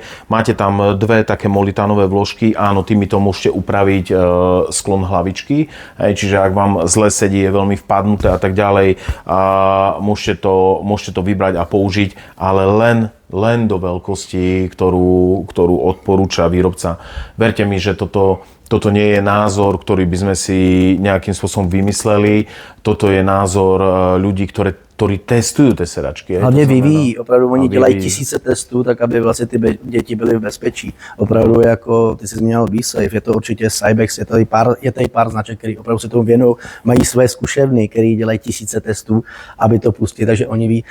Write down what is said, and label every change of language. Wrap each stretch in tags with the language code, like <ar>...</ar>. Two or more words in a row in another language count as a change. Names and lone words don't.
<sk>Máte tam 2 také molitánové vložky, áno, tými to môžete upraviť sklon hlavičky, čiže ak vám zle sedí, je veľmi vpadnuté a tak ďalej, môžete to vybrať a použiť, ale len do veľkosti, ktorú odporúča výrobca. Verte mi, že toto nie je názor, ktorý by sme si nejakým spôsobom vymysleli. Toto je názor ľudí, ktorí testujú tie sedačky.</sk> <cs>Hlavně vyvíjí, opravdu oni dělají tisíce testů, tak aby vlastně ty děti byly v bezpečí. Opravdu jako, ty jsi zmínil BeSafe, je to určitě Cybex, je tady pár značek, který opravdu se tomu věnují, mají své zkušebny, který dělají tisíce testů, aby to pustili, takže oni ví.</cs>